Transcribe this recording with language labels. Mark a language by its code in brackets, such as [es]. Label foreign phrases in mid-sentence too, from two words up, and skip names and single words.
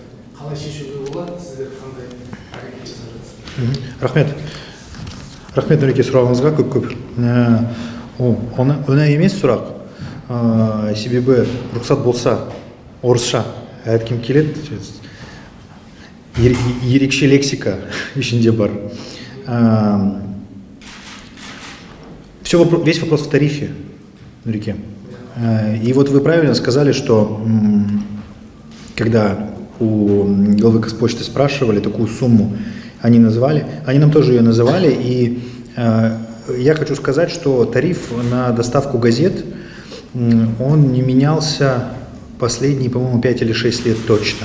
[kk] Қалай шешуге болады, сіздер қандай әрекет жасап жатырсыздар? Рахмет Нұреке сұрағыңызға көп. Оңай емес сұрақ. Себебі рұқсат болса орысша айтқым келеді. Ерекше лексика ішінде бар. [ru] Весь вопрос в тарифе, Нұреке. И вот вы правильно сказали, что когда у главы Казпочты спрашивали такую сумму, они назвали, они нам тоже ее называли, и я хочу сказать, что тариф на доставку газет, он не менялся последние, по-моему, 5 или 6 лет точно.